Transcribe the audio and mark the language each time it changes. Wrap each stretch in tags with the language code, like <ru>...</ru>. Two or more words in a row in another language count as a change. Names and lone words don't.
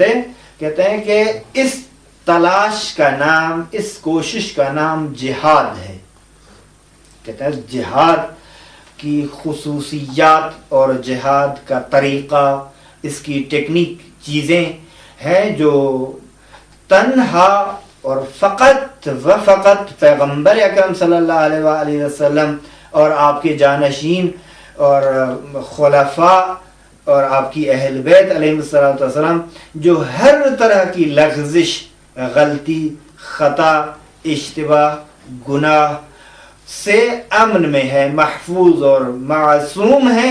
<ur>کہتے ہیں کہ اس تلاش کا نام، اس کوشش کا نام جہاد ہے. کہتے ہیں جہاد کی خصوصیات اور جہاد کا طریقہ، اس کی ٹیکنیک چیزیں ہیں جو تنہا اور فقط و فقط پیغمبر اکرم صلی اللہ علیہ وآلہ وسلم اور آپ کے جانشین اور خلفاء اور آپ کی اہل بیت علیہ السلام جو ہر طرح کی لغزش، غلطی، خطا، اشتباہ، گناہ سے امن میں ہے، محفوظ اور معصوم ہیں.</ur>